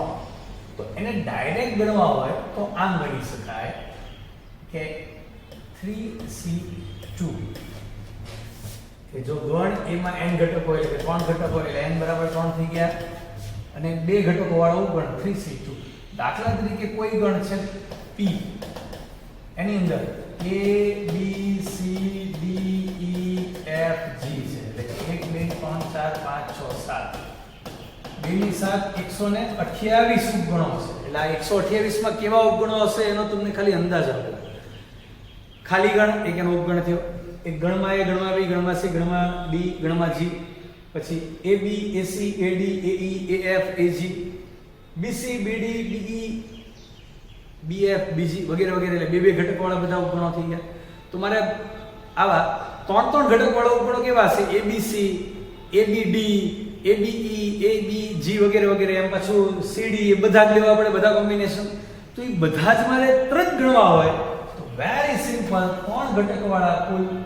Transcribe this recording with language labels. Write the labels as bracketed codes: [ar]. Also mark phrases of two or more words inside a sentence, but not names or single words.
[gu] તો એને ડાયરેક્ટ ગણવા હોય તો આમ ગણી શકાય કે 3c2 કે જો ગણ એમાં n ઘટકો હોય એટલે 3 ઘટકો હોય એટલે n બરાબર 3 થઈ ગયા અને 2 ઘટકો વાળો ઉપગણ 3c2. દાખલા તરીકે કોઈ ગણ છે p, એની અંદર a b c d e f g છે એટલે 1 2 3 4 5 6 7 2 ની 7 128 ઉપગણો છે. એટલે આ 128 માં કેવા ઉપગણો હશે એનો તમને ખાલી અંદાજ આપો. ખાલી ગણ એક એનો ઉપગણ થયો, એક ગણમાં a, ગણમાં b, ગણમાં c, ગણમાં d, ગણમાં g, પછી ab ac ad ae af ag bc bd be bf bg વગેરે વગેરે એટલે 2 ઘટક વાળા બધા ઉપગણો થઈ ગયા. તો મારે આવા 3 ઘટક વાળા ઉપગણો કેવા છે? abc abd abe abg વગેરે વગેરે એમ પાછું cd એ બધા જ લેવા પડે, બધા કોમ્બિનેશન. તો એ બધા જ મારે તરત ગણવા હોય તો [en] very simple [gu] 3 ઘટક વાળા કુલ